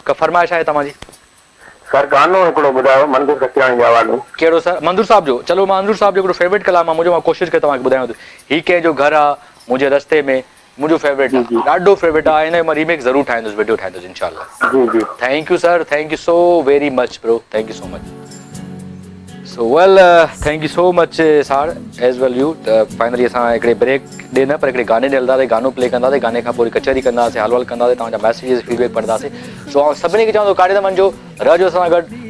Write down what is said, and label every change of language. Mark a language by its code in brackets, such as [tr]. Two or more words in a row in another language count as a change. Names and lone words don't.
[sd] का फरमाइश आहे तव्हांजी? सर गानो हिकिड़ो ॿुधायो मंदूर कचिराणी जे हवाले। कहिड़ो सर? मंदूर साहब जो? चलो मंदूर साहब जो हिकिड़ो फेवरेट कलाम आहे मुंहिंजो, मां कोशिशि करे तव्हांखे ॿुधायां थो। हीउ कंहिंजो घरु आहे मुंहिंजे रस्ते में, मुंहिंजो फेवरेट आहे, ॾाढो फेवरेट आहे। हिन जो मां रीमेक ज़रूरु ठाहींदुसि, वीडियो ठाहींदुसि इंशाल्लाह। जी जी [en] Thank you sir, thank you so very much bro, thank you so much. So well thank you so much sir as well you. [sd] त फाइनली असां हिकिड़े ब्रेक ॾे न पर हिकिड़े गाने ॾे हलंदासीं, गानो प्ले कंदासीं, गाने खां पोइ कचहरी कंदासीं, हाल वाल कंदासीं, तव्हांजा [en] messages feedback [sd] पढ़ंदासीं। सो आउं सभिनी खे चवंदो काॾे न वञिजो, रहजो असां सां गॾु।